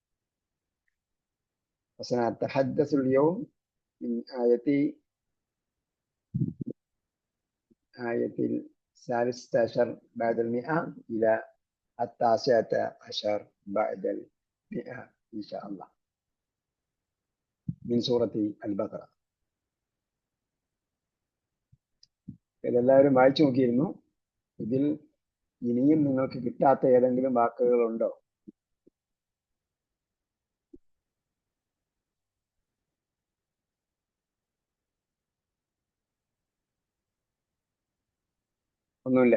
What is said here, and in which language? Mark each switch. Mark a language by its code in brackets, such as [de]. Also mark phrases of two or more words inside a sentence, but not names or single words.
[ar] وسنتحدث اليوم من آية الثالثة عشر بعد المئة إلى التاسعة عشر بعد المئة إن شاء الله من سورة البقرة. [ml] ഇതെല്ലാവരും വായിച്ചു നോക്കിയിരുന്നു. ഇതിൽ ഇനിയും നിങ്ങൾക്ക് കിട്ടാത്ത ഏതെങ്കിലും വാക്കുകളുണ്ടോ? ഒന്നുമില്ല.